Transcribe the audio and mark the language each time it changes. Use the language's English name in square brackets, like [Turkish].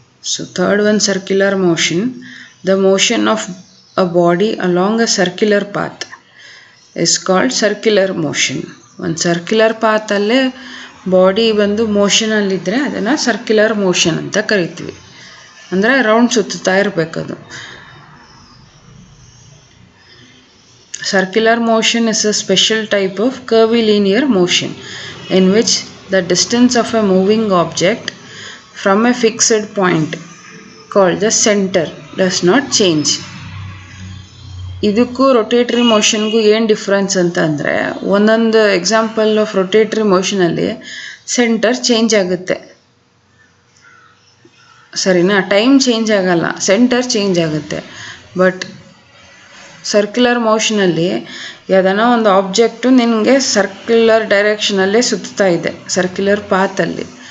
[English] So third one, circular motion. The motion of a body along a circular path is called circular motion. [Kannada] ಒಂದು circular ಪಾತಲ್ಲೇ body ಬಂದು ಮೋಷನಲ್ಲಿದ್ದರೆ ಅದನ್ನು circular motion ಅಂತ ಕರಿತೀವಿ. ಅಂದರೆ round ಸುತ್ತುತ್ತಾ ಇರಬೇಕದು. [English] Circular motion is a special type of curvilinear motion in which the distance of a moving object from a fixed point called the center does not change. [Kannada] ಇದಕ್ಕೂ ರೊಟೇಟ್ರಿ ಮೋಷನ್ಗೂ ಏನು difference ಅಂತ ಅಂದರೆ, ಒಂದೊಂದು example of ರೊಟೇಟ್ರಿ ಮೋಷನಲ್ಲಿ centre change ಆಗುತ್ತೆ, ಸರಿನಾ. Time change ಆಗಲ್ಲ, centre change ಆಗುತ್ತೆ. But circular ಮೋಷನಲ್ಲಿ ಯಾವುದೋ ಒಂದು ಆಬ್ಜೆಕ್ಟು ನಿನಗೆ ಸರ್ಕ್ಯುಲರ್ ಡೈರೆಕ್ಷನಲ್ಲೇ ಸುತ್ತಾ ಇದೆ, ಸರ್ಕ್ಯುಲರ್ ಪಾತಲ್ಲಿ.